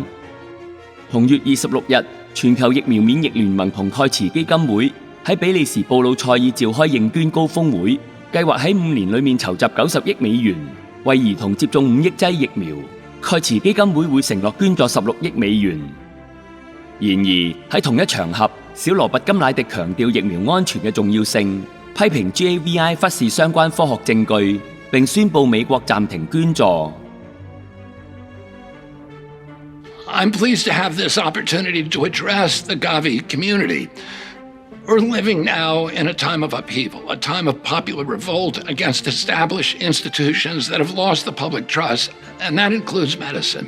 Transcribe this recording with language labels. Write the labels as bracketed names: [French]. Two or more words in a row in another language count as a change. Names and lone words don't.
[Cantonese] 同月26日，全球疫苗免疫聯盟同蓋茨基金會喺比利時布魯塞爾召開認捐高峰會，計劃喺5年裏面籌集90億美元，為兒童接種5億劑疫苗。蓋茨基金會會承諾捐助16億美元。然而喺同一場合，小羅拔甘迺迪強調疫苗安全嘅重要性，批評 GAVI 忽視相關科學證據，並宣布美國暫停捐助。 [English] I'm pleased to have this opportunity to address the Gavi community. We're living now in a time of upheaval, a time of popular revolt against established institutions that have lost the public trust, and that includes medicine.